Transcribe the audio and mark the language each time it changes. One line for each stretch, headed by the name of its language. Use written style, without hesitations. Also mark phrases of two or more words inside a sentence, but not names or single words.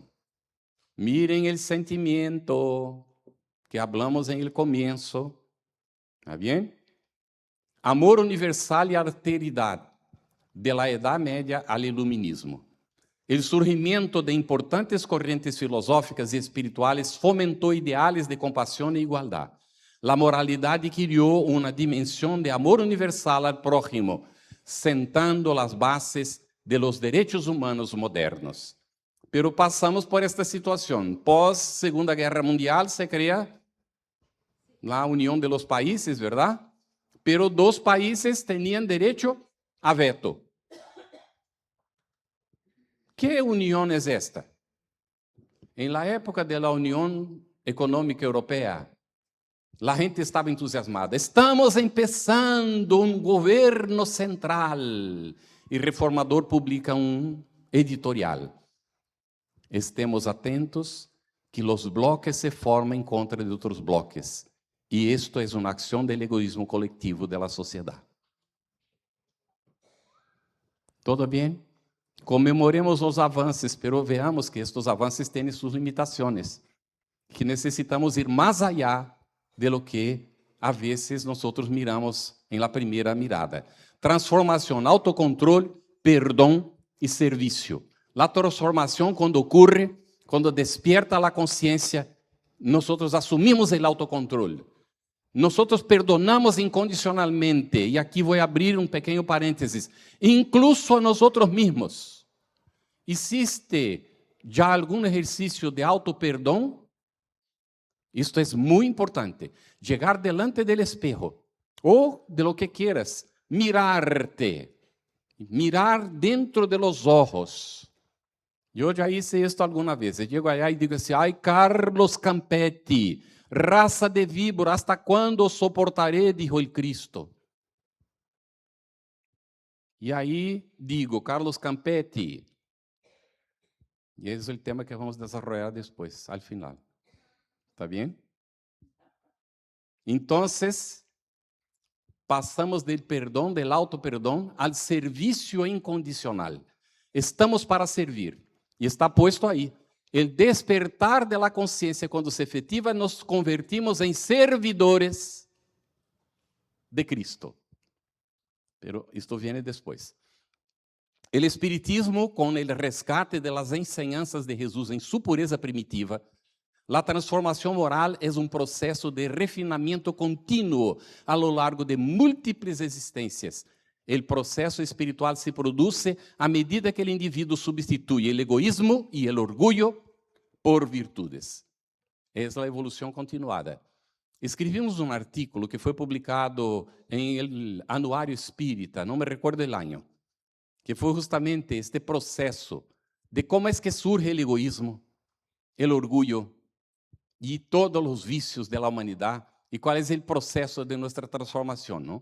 Spanish: Miren el sentimiento que hablamos en el comienzo. ¿Está bien? Amor universal y alteridad, de la Edad Media al Iluminismo. El surgimiento de importantes corrientes filosóficas y espirituales fomentó ideales de compasión e igualdad.
Portuguese: La moralidade criou uma dimensão de amor universal
Spanish: al prójimo,
Portuguese: sentando as bases
Spanish: de los derechos humanos modernos.
Portuguese: Pero passamos por esta situação. Pós Segunda Guerra Mundial se cria a União
Spanish: de los Países,
Portuguese: ¿verdad? Pero dos países tinham direito a veto. Que união é esta? Em la época da União Econômica Europeia, a gente estava entusiasmada. Estamos começando um governo central. E Reformador publica um editorial. Estemos atentos que os bloques se formem contra de outros bloques. E isto é uma ação do egoísmo coletivo da sociedade. Todo bem? Comemoremos os avanços,
Spanish: pero veamos
Portuguese: que estes avanços têm suas limitações. Que necessitamos ir mais
Spanish: allá de lo que
Portuguese: a vezes nós miramos em la primeira mirada. Transformação, autocontrole, perdão e serviço. A transformação, quando ocorre, quando despierta a consciência, nós assumimos o autocontrole. Nós perdonamos incondicionalmente. E aqui vou abrir um pequeno parênteses. Incluso a nós mesmos. Existe já algum exercício de auto-perdão? Isto é muito importante.
Spanish: Chegar delante del espejo, ou de lo que quieras, mirarte, mirar dentro de los ojos.
Portuguese: Eu já hice isto alguma vez. Eu chego allá e digo assim: ai, Carlos Campetti, raça de víbora,
Spanish: ¿hasta quando soportaré? Dijo el Cristo.
Portuguese: E aí digo, Carlos Campetti, e esse é o tema que vamos desenvolver depois,
Spanish: al final. ¿Está bien? Entonces, passamos del perdão, del auto-perdão, al serviço incondicional.
Portuguese: Estamos para servir. E está posto aí. O despertar de la consciência, quando se efetiva, nos convertimos em servidores de Cristo. Pero isto viene depois. O Espiritismo, com o resgate
Spanish: de las enseñanzas
Portuguese: de Jesus em sua pureza primitiva,
Spanish: La transformación moral es un proceso de refinamiento continuo a lo largo de múltiples existencias. El proceso espiritual se produce a medida que el individuo sustituye el egoísmo y el orgullo por virtudes. Es la evolución continuada.
Portuguese: Escrevimos um artículo que foi publicado em el Anuário Espírita, não me recordo o ano, que foi justamente este processo de como é que surge o egoísmo, o orgulho e todos os vícios da humanidade e qual é o processo de nossa transformação, não?